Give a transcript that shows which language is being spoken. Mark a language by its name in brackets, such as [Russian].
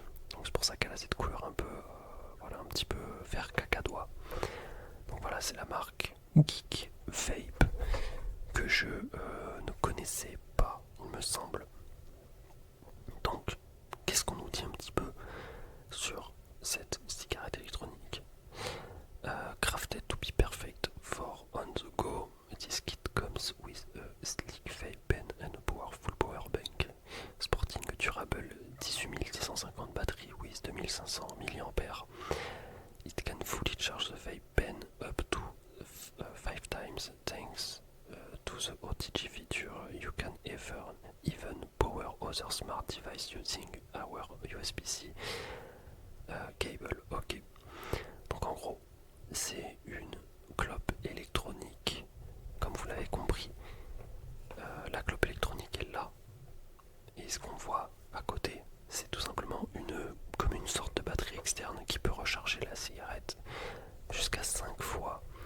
[French] Donc c'est pour ça qu'elle a cette couleur un peu, voilà, un petit peu vert cacadois. Donc voilà, c'est la marque Geek Vape que je ne connaissais pas, il me semble. Donc, qu'est-ce qu'on nous dit un petit peu sur cette cigarette électronique? [English] Crafted to be perfect for on the go, this kit comes with a sleek vape pen and a powerful power bank. Sporting durable 18650 batterie with 2500 mAh. It can fully charge the vape pen up to 5 times thanks to the OTG feature. You can even power other smart device using our USB-C cable. Ok. [French] Donc en gros, c'est une clope électronique. Comme vous l'avez compris, la clope électronique est là. Et ce qu'on voit à côté, c'est tout simplement comme une sorte de batterie externe qui peut recharger la cigarette jusqu'à 5 fois.